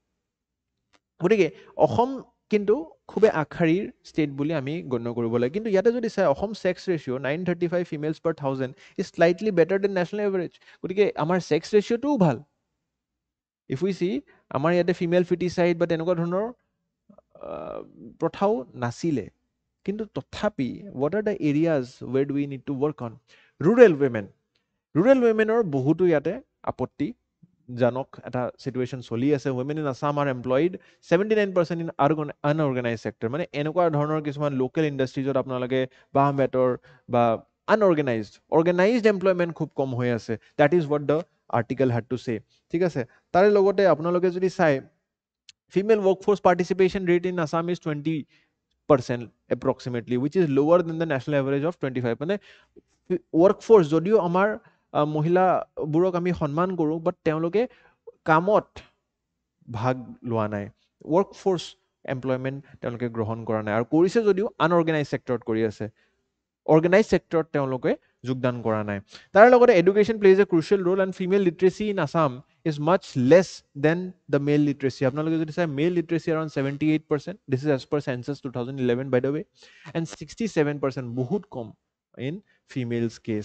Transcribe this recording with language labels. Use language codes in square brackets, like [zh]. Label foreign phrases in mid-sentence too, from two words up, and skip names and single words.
[as] গতিকে অসম কিন্তু খুবেই আগশাৰীৰ ষ্টেট বুলি আমি গণ্য কৰিব লাগে কিন্তু ইয়াতে যদি চাই অসম [en] sex ratio 935 females per 1000 is slightly better than national average [as] গতিকে আমাৰ [en] sex ratioটোও [as] ভাল [en] if we see [as] আমাৰ ইয়াতে [en] female foeticide [as] বা তেনেকুৱা ধৰণৰ প্ৰথাও নাছিলে কিন্তু তথাপি [en] what are the areas where do we need to work on rural womenৰ [as] বহুতো ইয়াতে আপত্তি জানক এটা চিটুৱেশ্যন চলি আছে [en] women in Assam are employed 79% in unorganise sector [as] মানে এনেকুৱা ধৰণৰ কিছুমান [en] local industriesত [as] আপোনালোকে বাঁহ বেতৰ বা [en] organized employment [as] খুব কম হৈ আছে [en] that is what the article had to say [as] ঠিক আছে তাৰে লগতে আপোনালোকে যদি চাই [en] female workforce participation rate in Assam is 20% approximately which is lower than the national average of 25 [as] মানে ৱৰ্কফৰ্চ যদিও আমাৰ মহিলাবোৰক আমি সন্মান কৰোঁ বাট তেওঁলোকে কামত ভাগ লোৱা নাই [en] workforce employment [as] তেওঁলোকে গ্ৰহণ কৰা নাই আৰু কৰিছে যদিও [en] unorganise sectorত [as] কৰি আছে [en] organise sectorত [as] তেওঁলোকে যোগদান কৰা নাই তাৰ লগতে [en] education plays a crucial role and female literacy in Assam is much less than the male literacy [as] আপোনালোকে যদি চাই [en] male literacy around 78% this is as per census 2011 by the way and 67% [as] বহুত কম [en] in females case.